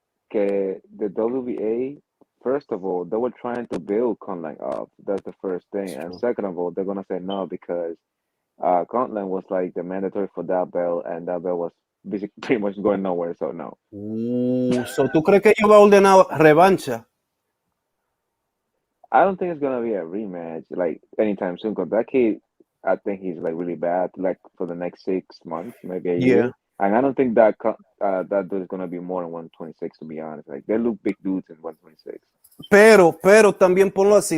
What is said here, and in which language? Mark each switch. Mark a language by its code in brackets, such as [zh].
[en] Que the WBA, first of all, they were trying to build Conlan up. That's the first thing. And second of all, they're gonna say no because Conlan was like the mandatory for that belt, and that belt was basically pretty much going nowhere. So no. [es] So ¿tú crees que ellos va a ordenar revancha? [en] I don't think it's gonna be a rematch like anytime soon. Cause that kid, I think he's like really bad. Like for the next 6 months, maybe a year. And I don't think that that dude is gonna be more than 126. To be honest, like they look big dudes in 126. [es] Pero también ponlo así.